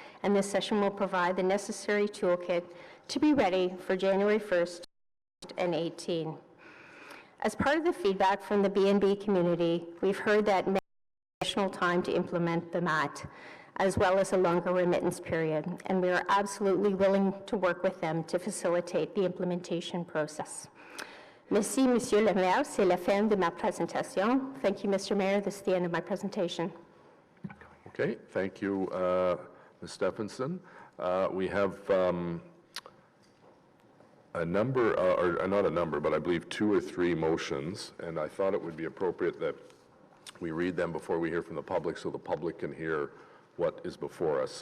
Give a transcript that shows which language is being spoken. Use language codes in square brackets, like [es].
[en] And this session will provide the necessary toolkit to be ready for January 1st and 18. As part of the feedback from the B&B community, we've heard that additional time to implement the MAT, as well as a longer remittance period, and we are absolutely willing to work with them to facilitate the implementation process. [fr] Merci, Monsieur le Maire. C'est la fin de ma présentation. [en] Thank you, Mr. Mayor. This is the end of my presentation. Okay, thank you, Ms. Stephenson. We have a number, or not a number, but I believe 2 or 3 motions, and I thought it would be appropriate that we read them before we hear from the public so the public can hear what is before us.